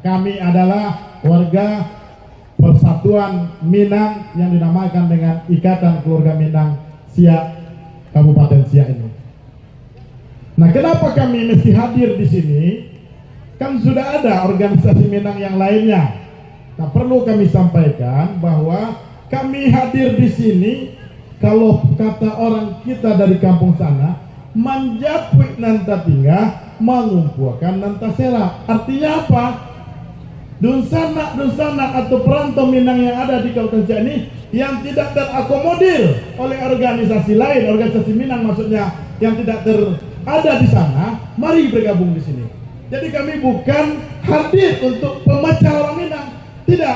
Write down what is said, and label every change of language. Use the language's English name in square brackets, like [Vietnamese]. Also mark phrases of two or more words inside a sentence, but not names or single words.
[Indonesian] Kami adalah warga Persatuan Minang yang dinamakan dengan Ikatan Keluarga Minang Siak Kabupaten Siak ini. Nah, kenapa kami mesti hadir di sini? Kan sudah ada organisasi Minang yang lainnya. Nah, perlu kami sampaikan bahwa kami hadir di sini, kalau kata orang kita dari kampung sana, [Minangkabau] manjapuk nanta tinggal, mengumpuakan nanta sela. [Indonesian] Artinya apa? Dunsana atau perantau Minang yang ada di Kabupaten Siak ini yang tidak terakomodir oleh organisasi lain, organisasi Minang maksudnya, yang tidak ada di sana, mari bergabung di sini. Jadi kami bukan hadir untuk pemecah orang Minang, tidak.